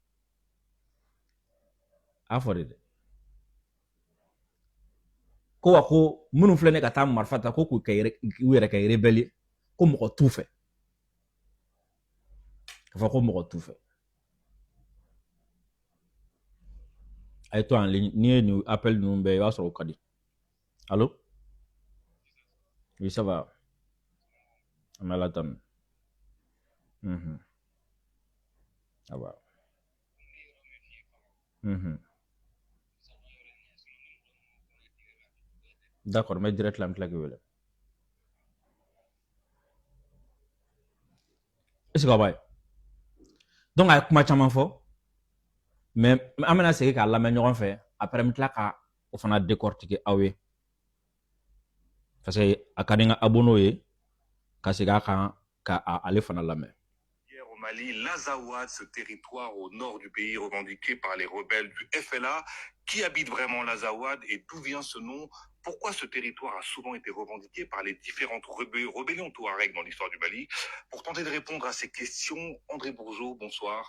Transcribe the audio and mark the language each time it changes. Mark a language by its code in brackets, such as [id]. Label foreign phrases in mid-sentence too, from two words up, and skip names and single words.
[bm] a fɔ de dɛ ko wa ko minnu filɛ ni ka taa marifa ta ko k'u yɛrɛ kɛ rebelle ko mɔgɔ t'u fɛ ka fɔ ko mɔgɔ t'u fɛ a ye to [fr] en ligne [bm] n'i ye nin appel ninnu bɛɛ i b'a sɔrɔ o ka di [fr] allo oui ça va [bm] an bɛ Ala tanu [fr] ça va d'accord mais direct la [bm] n tila k'i wele [fr] est-ce que [bm] a b'a ye donc a ye kuma caman fɔ mais an bɛna segin k'a lamɛn ɲɔgɔn fɛ après n bɛ tila ka o fana décortiquer aw ye parce que a ka di n ka abonnew ye ka segin a kan ka ale fana lamɛn. [fr] Au Mali, l'Azawad, ce territoire au nord du pays revendiqué par les rebelles du FLA. Qui habite vraiment l'Azawad et d'où vient ce nom? Pourquoi ce territoire a souvent été revendiqué par les différentes rébellions touareg dans l'histoire du Mali? Pour tenter de répondre à ces questions, André Bourgeot, bonsoir.